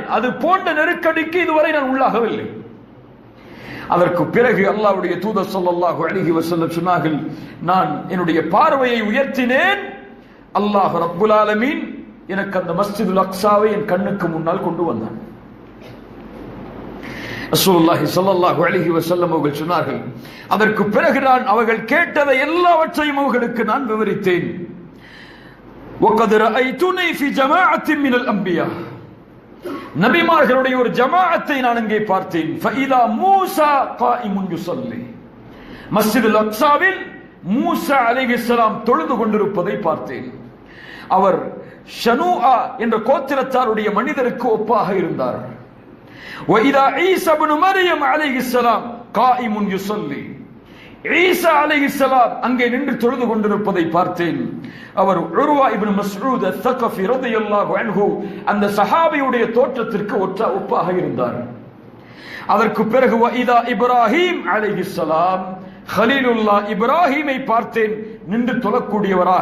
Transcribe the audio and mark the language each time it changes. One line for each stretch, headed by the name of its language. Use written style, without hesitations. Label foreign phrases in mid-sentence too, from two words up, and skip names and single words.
Tamil: அது போன்ற நெருக்கடிக்கு இதுவரை நான் உள்ளாகவில்லை. அதற்கு பிறகு அல்லாஹ்வுடைய தூதர்
Arabic: صلى الله عليه وسلم
Tamil: சொன்னார்கள், நான் என்னுடைய பார்வையை உயர்த்தினேன்,
Arabic: الله رب العالمين
Tamil: எனக்கு அந்த மஸ்ஜிதுல் அக்ஸாவை என் கண்ணுக்கு முன்னால் கொண்டு வந்தான்.
Arabic: رسول الله صلى الله عليه وسلم
Tamil: அவர்கள் சொன்னார்கள், அதற்கு பிறகு நான் அவர்கள் கேட்டதை எல்லாவற்றையும் அவர்களுக்கு நான் விவரித்தேன்.
Arabic: وَقَدْ رَأَيْتُنِي فِي جَمَاعَةٍ مِنَ الْأَنْبِيَاءِ,
Tamil: நபிமார்களுடைய ஒரு ஜமாஅத்தை நான் அங்கே பார்த்தேன்.
Arabic: فَإِذَا مُوسَى قَائِمٌ يُصَلِّي,
Tamil: மஸ்ஜிதுல் அக்ஸாவில் மூசா அலைஹிஸ்ஸலாம் தொழுது கொண்டிருப்பதை பார்த்தேன். அவர் ஷனூஆ என்ற கோத்திரத்தாருடைய மனிதருக்கு ஒப்பாக இருந்தார்.
Arabic: وَإِذَا عِيسَى بْنُ مَرْيَمَ عَلَيْهِ السَّلَامُ قَائِمٌ يُصَلِّي,
Tamil: ஈசா அலைஹிஸ்ஸலாம் அங்கே நின்று தொழுது கொண்டிருப்பதை பார்த்தேன். அவர் உர்வா இப்னு மஸ்ஊத் அஸ்-ஸகஃபி
Arabic: رضي الله عنه
Tamil: அந்த சஹாபியுடைய தோற்றத்திற்கு ஒப்பாக இருந்தார். அதற்கு பிறகு
Arabic: وإذا إبراهيم عليه السلام,
Tamil: கலீலுல்லாஹ் இப்ராஹிமை பார்த்தேன் நின்று தொழக்கூடியவராக.